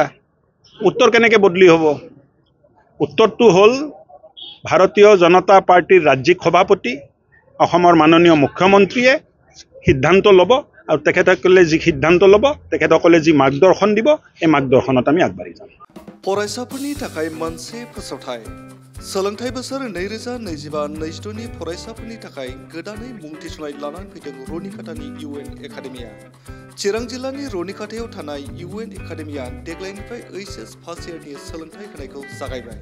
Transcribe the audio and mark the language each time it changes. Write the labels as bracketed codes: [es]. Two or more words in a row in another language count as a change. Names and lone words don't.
[as] উত্তৰ কেনেকৈ বদলি হ'ব? উত্তৰটো হ'ল ভাৰতীয় জনতা পাৰ্টিৰ ৰাজ্যিক সভাপতি অসমৰ মাননীয় মুখ্যমন্ত্ৰীয়ে সিদ্ধান্ত ল'ব আৰু তেখেতসকলে যি সিদ্ধান্ত ল'ব, তেখেতসকলে যি মাৰ্গদৰ্শন দিব, এই মাৰ্গদৰ্শনত আমি আগবাঢ়ি যাম। [brx] फरायसाफोरनि थाखाय मोनसे फोसावथाय। सोलोंथाइ बोसोर 2025-26 फरायसाफोरनि थाखाय गोदानै मुं थिसननाय लानानै फैदों रनिकाटानि UN एकाडेमिया। चिरां जिल्लानि रनिकाटायाव थानाय UN एकाडेमिया देग्लायनिफ्राय HS फार्स्ट इयारनि सोलोंथाइ होनायखौ जागायबाय।